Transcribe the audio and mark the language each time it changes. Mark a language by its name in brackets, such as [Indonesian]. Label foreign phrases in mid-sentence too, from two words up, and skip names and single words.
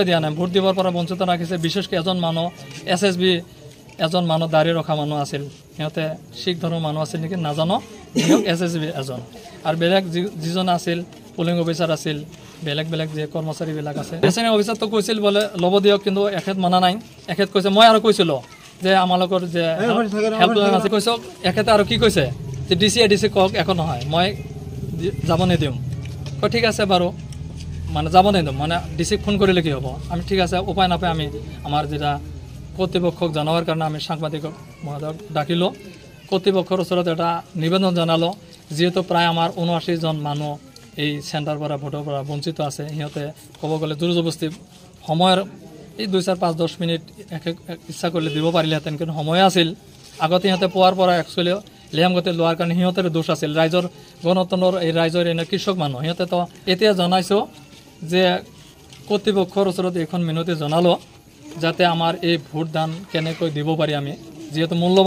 [Assamese] দিয়া নাই ভোট দিবৰ পৰা বঞ্চিত ৰাখিছে বিশেষকৈ এজন মানুহ এছএছবি এজন মানুহ দাঁড়ি ৰখা মানুহ আছিল হেতে শিখ ধৰ্মৰ মানুহ আছিল নেকি নাজানো এছএছবি এজন আৰু বেলেগ যিজন আছিল পুলিং অফিচাৰ আছিল বেলেগ যে কৰ্মচাৰী বিলাক আছে এছএনএ অফিচাৰ তো কৈছিল বলে লব দিয়ক কিন্তু এখেত মানা নাই এখেত কৈছে মই আৰু কৈছিলো যে আমালোকৰ যে হেল্পলাইন আছে কৈছো এখেতে আৰু কি কৈছে যে ডিসি কক একো নহয় মই যাব নিদিম ঠিক আছে বাৰু মানে যাব নিদিম মানে ডিসি ফোন কৰিলে কি হ'ব আমি ঠিক আছে উপায় নাপায় আমি আমাৰ যেটা কর্তৃপক্ষক জানাবার কারণে আমি সাংবাদিক মহোদয়ক ডাকিলো কর্তৃপক্ষর ওচৰত এটা নিবেদন জানালো যেহেতু প্রায় আমার 79 জন মানুষ এই সেন্টার পৰা ভোটৰ পৰা বঞ্চিত আছে সিহঁতে ক'ব গ'লে জোৰ জবস্তি সময়ৰ এই 2-4-5-10 মিনিট ইচ্ছা কৰিলে দিব পাৰিলেহেঁতেন কিন্তু সময় আছিল আগতে সিহঁতে পোৱাৰ পৰা একচুৱেলি লেহেম গতি লোৱাৰ কাৰণে সিহঁতৰ দোষ আছিল ৰাইজৰ গণতন্ত্ৰৰ এই ৰাইজৰ এনে কৃষক মানুহ সিহঁতে তো এতিয়া জনাইছো যে কর্তৃপক্ষৰ ওচৰত এখন মিনতি জনালো যাতে আমাৰ এই ভোটদান কেনেকৈ দিব পাৰি আমি যেহেতু মূল্যবান